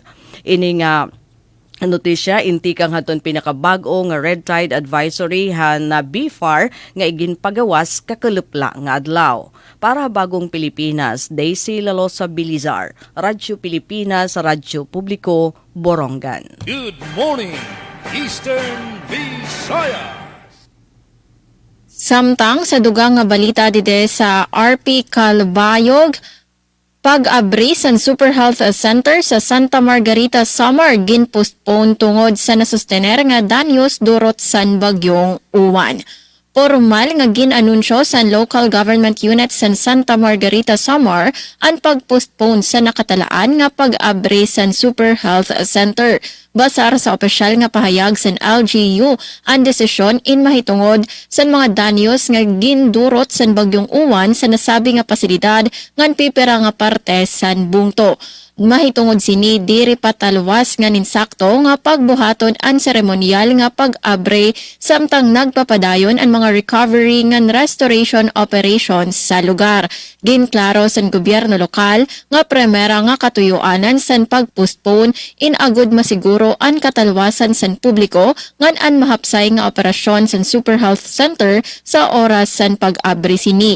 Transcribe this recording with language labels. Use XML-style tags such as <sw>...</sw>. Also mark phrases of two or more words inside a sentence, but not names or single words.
<war>Ini nga notisya, inti kang haton pinakabago nga red tide advisory na BFAR nga igin pagawas kakalupla nga adlaw. Para bagong Pilipinas, Daisy Lalosa Bilizar, Radyo Pilipinas, Radyo Publiko, Borongan.</war> <en>Good morning, Eastern Visayas.</en> <war>Samtang sa dugang nga balita dide sa RP Calbayog, pag-abri sa Super Health Center sa Santa Margarita Samar gin-postpone tungod sa nasustener nga danyos durot san bagyong uwan. Formal nga gin-anunsyo sa local government unit sa Santa Margarita Samar ang pag-postpone sa nakatalaan nga pag-abri sa Super Health Center. Basar sa opisyal nga pahayag sa LGU ang desisyon in mahitungod sa mga danyos nga gindurot sa bagyong uwan sa nasabi nga pasilidad ngan pipera nga parte sa bungto. Mahitungod sini diri patalwas nga ninsakto nga pagbuhaton ang seremonyal nga pag-abre samtang nagpapadayon ang mga recovery ngan</war> <en>restoration operations</en> <war>sa lugar. Ginklaro sa gobyerno lokal nga premera nga katuyuanan sa pag-postpone in agud masiguro ang katalwasan sa publiko ngan an mahapsay nga operasyon sa Super Health Center sa oras sa pag-abre sini.</war>